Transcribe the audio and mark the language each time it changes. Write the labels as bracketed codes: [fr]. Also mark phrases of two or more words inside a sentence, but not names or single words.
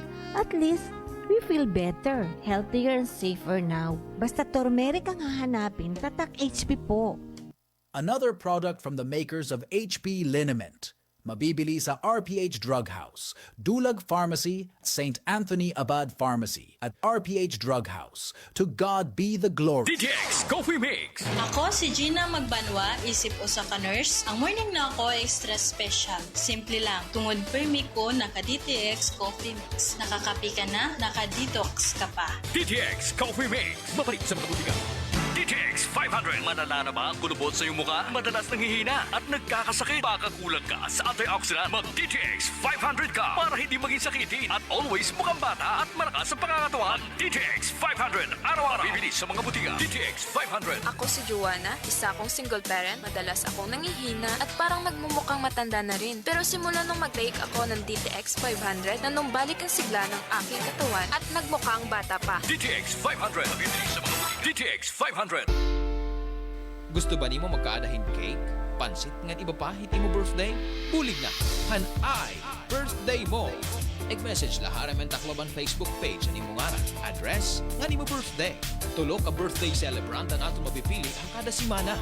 [en] At least, we feel better, healthier and safer now. [tl] Basta turmeric ang hahanapin, tatak HP po. [en] Another product from the makers of HP Liniment. [tl] Mabibili sa RPH Drug House, Dulag Pharmacy, St. Anthony Abad Pharmacy, at RPH Drug House. [en] To God be the glory. DTX Coffee Mix. [ceb] Ako si Gina Magbanwa, isip usa ka nurse. Ang morning na ako [en] extra special. [ceb] Simple lang. Tungod permi ko naka-DTX Coffee Mix. [tl] Nakakapi ka na, naka-detox ka pa. [ceb] DTX Coffee Mix. Mabalik sa mga butika. DTX 500. [tl] Madala na ba ang kulubot sa iyong mukha? Madalas nanghihina at nagkakasakit. Baka kulang ka sa antioxidant. Mag-DTX 500 ka para hindi maging sakitin at always mukhang bata at malakas sa pangangatawan. DTX 500. Araw-araw. Bibili sa mga butika. DTX 500. Ako si Joanna, isa akong single parent. Madalas akong nangihina at parang nagmumukhang matanda na rin. Pero simula nung mag-take ako ng DTX 500, nanumbalik ang sigla ng aking katawan at nagmukhang bata pa. DTX 500. Bibili sa mga butika. DTX 500. [war] Gusto ba nimo magkaadahin cake? Pansit nga iba pa hiti mo birthday? Bulig na! Hanay! Birthday mo! Nag-message la RMN Tacloban Facebook page ani mo ngaran. Address nga ni mo birthday. Tulo ka birthday celebrant ang ato mapipili ang kada simana.